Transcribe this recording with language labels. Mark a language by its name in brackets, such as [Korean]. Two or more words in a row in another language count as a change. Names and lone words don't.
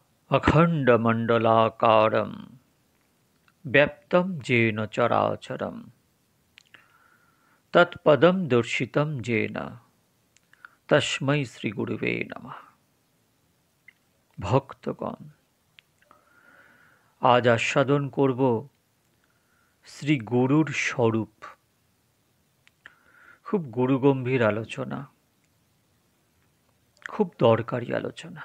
[Sanskrit] अखण्डमण्डलाकारं व्याप्तं येन चराचरं तत्पदं दर्शितं येन तस्मै श्रीगुरवे नमः। [Bangla] ভক্তগণ, আজ আস্বাদন করব শ্রী গুরুর স্বরূপ। খুব গুরুগম্ভীর আলোচনা, খুব দরকারি আলোচনা।